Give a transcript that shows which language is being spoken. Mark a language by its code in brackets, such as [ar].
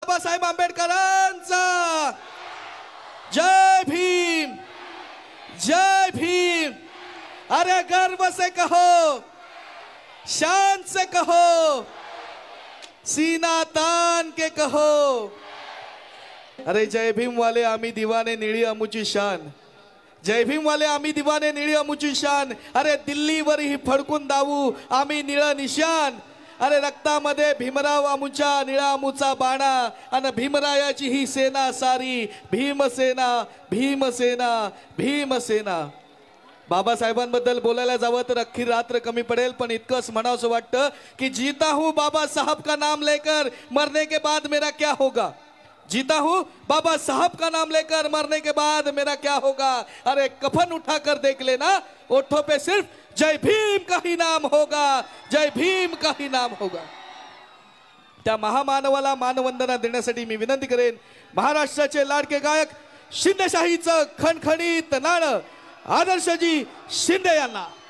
[mr] बाबासाहेब आंबेडकरांचा जय भीम जय भीम। [hi] अरे गर्व से कहो, शान से कहो, सीना तान के कहो। [mr] अरे जय भीम वाले आम्ही दिवाने निळी अमुची शान, जय भीम वाले आम्ही दिवाने निळी अमुची शान। अरे दिल्लीवर ही फडकून दावू आम्ही निळ निशान। अरे रक्तामध्ये भीमराव आमुच्या निळा अमुचा बाणा, आणि भीमरायाची ही सेना सारी भीमसेना भीमसेना भीमसेना। बाबासाहेबांबद्दल बोलायला जावं तर अख्खी रात्र कमी पडेल, पण इतकंच म्हणावंसं वाटतं की [hi] जीता हूं बाबा साहब का नाम लेकर, मरने के बाद मेरा क्या होगा। जीता हूं बाबा साहब का नाम लेकर, मरने के बाद मेरा क्या होगा। अरे कफन उठाकर देख लेना, ओठों पे सिर्फ जय भीम का ही नाम होगा, जय भीम का ही नाम होगा। [mr] त्या महामानवाला मानवंदना देण्यासाठी मी विनंती करेन महाराष्ट्राचे लाडके गायक शिंदेशाहीचं खणखणीत नाणं आदर्शजी शिंदे यांना।